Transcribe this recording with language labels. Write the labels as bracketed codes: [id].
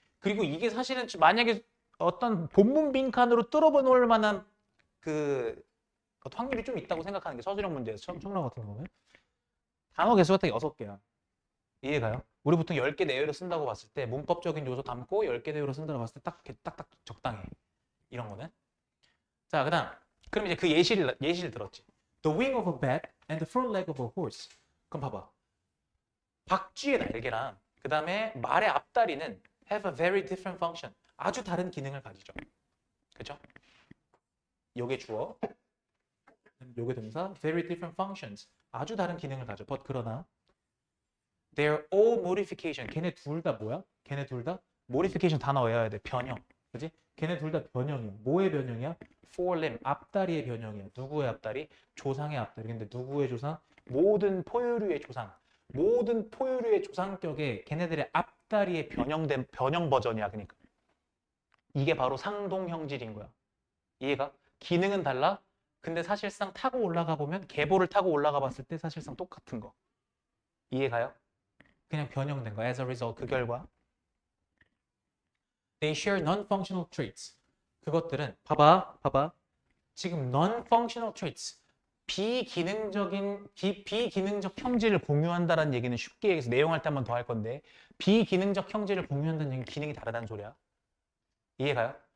[ko] 그리고 이게 사실은 만약에 어떤 본문 빈칸으로 뚫어볼 만한 그 확률이 좀 있다고 생각하는 게 서술형 문제에서 청라 같은 경우는 단어 개수가 딱 6개야. 이해가요? 우리 보통 10개 내외로 쓴다고 봤을 때 문법적인 요소 담고 10개 내외로 쓴다고 봤을 때 딱딱 적당해. 이런 거는. 자, 그럼 이제 그 예시를 들었지. [en] The wing of a bat and the front leg of a horse. [ko] 그럼 봐봐. 박쥐의 날개랑 그 다음에 말의 앞다리는 [en] have a very different function. [ko] 아주 다른 기능을 가지죠. 그렇죠? 요게 주어, 요게 동사, [en] very different functions. [ko] 아주 다른 기능을 가져. [en] But [ko] 그러나 [en] they're all modification. [ko] 걔네 둘 다 뭐야? 걔네 둘 다 modification 단어 외워야 돼. 변형. 그지? 걔네 둘 다 변형이야. 뭐의 변형이야? forelimb, 앞다리의 변형이야. 누구의 앞다리? 조상의 앞다리. 근데 누구의 조상? 모든 포유류의 조상. 모든 포유류의 조상격에 걔네들의 앞다리의 변형 버전이야. 그러니까 이게 바로 상동형질인 거야. 이해가? 기능은 달라. 근데 사실상 타고 올라가 보면 계보를 타고 올라가 봤을 때 사실상 똑같은 거. 이해가요? 그냥 변형된 거. [en] As a result, [ko] 그 결과. [en] They share non-functional traits. [ko] 그것들은 봐봐. 지금 [en] non-functional traits. [ko] 비기능적 형질을 공유한다는 얘기는 쉽게 얘기해서 내용할 때 한 번 더 할 건데 비기능적 형질을 공유한다는 얘기는 기능이 다르다는 소리야. 이해가요?